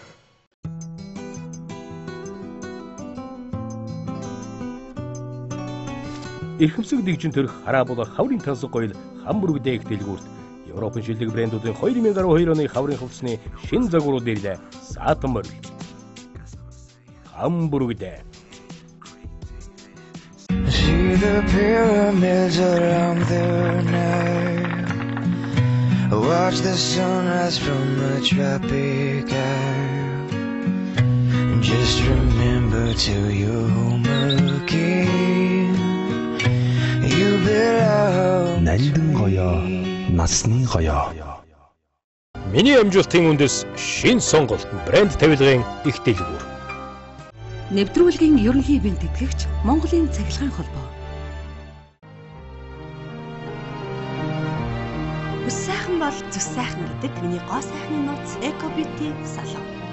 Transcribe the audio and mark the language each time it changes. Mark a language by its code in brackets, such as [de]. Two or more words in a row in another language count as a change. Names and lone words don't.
[mn] Эрхэмсэг дэгжин төрх хараа болох хаврын тансаг гоёл Хамбург дээх дэлгүүрт Европын шилдэг брэндүүдийн 2012 оны хаврын хувцсны шинэ загварууд ирлээ. Саатан морил. Хамбург дэ. [en] See the pyramids around the night. Watch the sunrise from a tropic isle. Just remember to your home again. You belong. [mn] Нандин гоёо, насны гоёо. Миний амжилтын үндэс шин сонголт брэнд тавилгын их дэлгүүр. Нэвтрүүлгийн ерөнхий ивент тэтгэгч Монголын цахилгаан холбоо. Бүс сайхан бол зүс сайхан гэдэг миний гоо сайхны нууц Eco Beauty салон.